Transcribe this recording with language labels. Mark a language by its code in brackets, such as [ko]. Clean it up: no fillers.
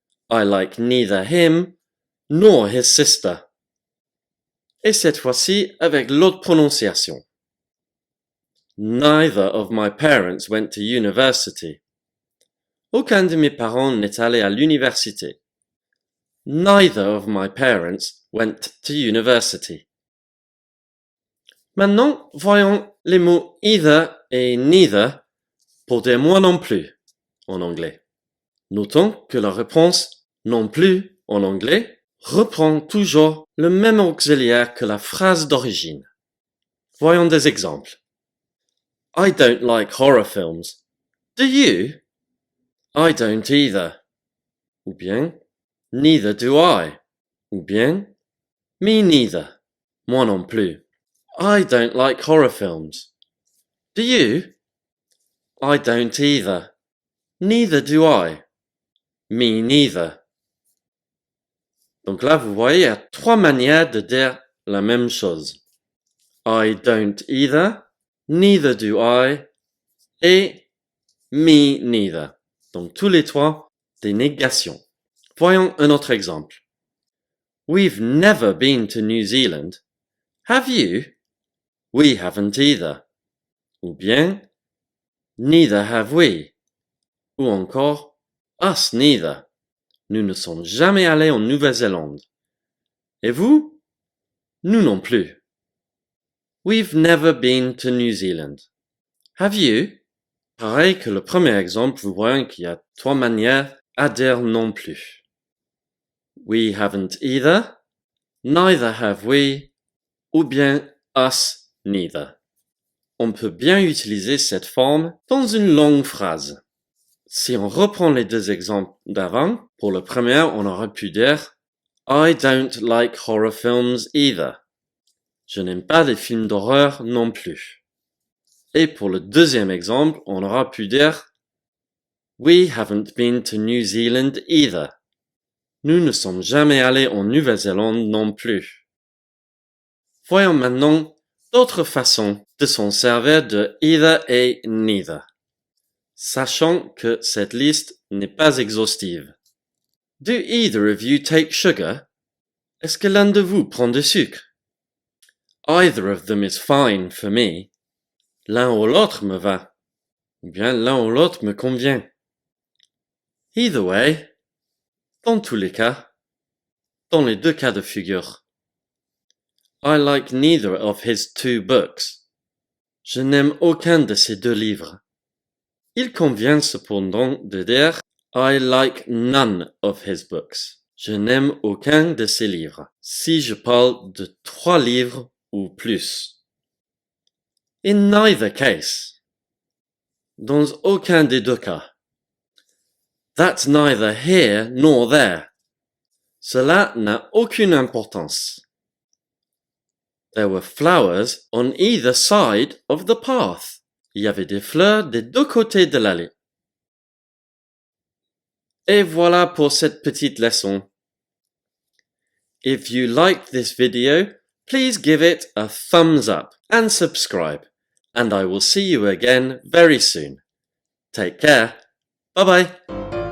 [en] I like neither him nor his sister. [fr] Et cette fois-ci avec l'autre prononciation. [en] Neither of my parents went to university. [fr] Aucun de mes parents n'est allé à l'université. [en] Neither of my parents went to university. [fr] Maintenant, voyons les mots either et neither pour dire moi non plus en anglais. Notons que la réponse non plus en anglais reprend toujours le même auxiliaire que la phrase d'origine. Voyons des exemples. [en] I don't like horror films. Do you? I don't either. [fr] Ou bien, [en] neither do I. [fr] Ou bien, [en] me neither. [fr] Moi non plus. [en] I don't like horror films. Do you? I don't either. Neither do I. Me neither. [fr] Donc là, vous voyez, il y a trois manières de dire la même chose. [en] I don't either, neither do I, et me neither. [fr] Donc tous les trois, des négations. Voyons un autre exemple. [en] We've never been to New Zealand. Have you? We haven't either. [fr] Ou bien, [en] neither have we. [fr] Ou encore, [en] us neither. [fr] Nous ne sommes jamais allés en Nouvelle-Zélande. Et vous? Nous non plus. [en] We've never been to New Zealand. Have you? [fr] Pareil que le premier exemple, vous voyez qu'il y a trois manières à dire non plus. [en] We haven't either, neither have we, [fr] ou bien [en] us neither. [fr] On peut bien utiliser cette forme dans une longue phrase. Si on reprend les deux exemples d'avant, pour le premier, on aurait pu dire [en] I don't like horror films either. [fr] Je n'aime pas les films d'horreur non plus. Et pour le deuxième exemple, on aura pu dire [en] We haven't been to New Zealand either. [fr] Nous ne sommes jamais allés en Nouvelle-Zélande non plus. Voyons maintenant d'autres façons de s'en servir de either et neither, sachant que cette liste n'est pas exhaustive. [en] Do either of you take sugar? [fr] Est-ce que l'un de vous prend du sucre? [en] Either of them is fine for me. [fr] L'un ou l'autre me va. Ou bien l'un ou l'autre me convient. [en] Either way. [fr] Dans tous les cas. Dans les deux cas de figure. [en] I like neither of his two books. [fr] Je n'aime aucun de ces deux livres. Il convient cependant de dire [en] I like none of his books. [fr] Je n'aime aucun de ses livres. Si je parle de 3 livres ou plus. [en] In neither case. [fr] Dans aucun des deux cas. [en] That's neither here nor there. [fr] Cela n'a aucune importance. [en] There were flowers on either side of the path. [fr] Il y avait des fleurs des deux côtés de l'allée. Et voilà pour cette petite leçon. [en] If you liked this video, please give it a thumbs up and subscribe. And I will see you again very soon. Take care. Bye bye.